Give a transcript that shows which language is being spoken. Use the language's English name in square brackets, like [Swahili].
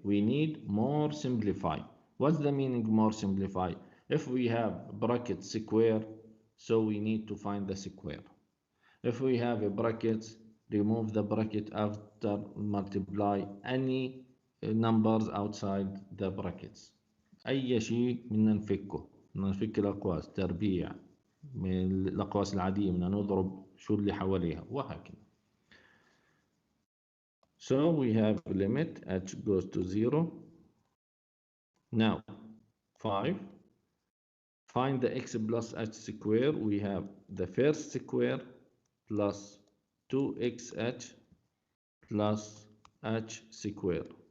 [English] We need more simplify. What's the meaning more simplify? If we have bracket square, so we need to find the square. If we have a bracket, remove the bracket after multiply any numbers outside the brackets. [Arabic] أي شيء بدنا نفكه، بدنا نفك الأقواس، تربيع من الأقواس العادية بدنا نضرب شو اللي حواليها وهكذا. [English] So we have limit h goes to 0. Now 5. Find the x plus h square. We have the first square plus 2xh plus h square.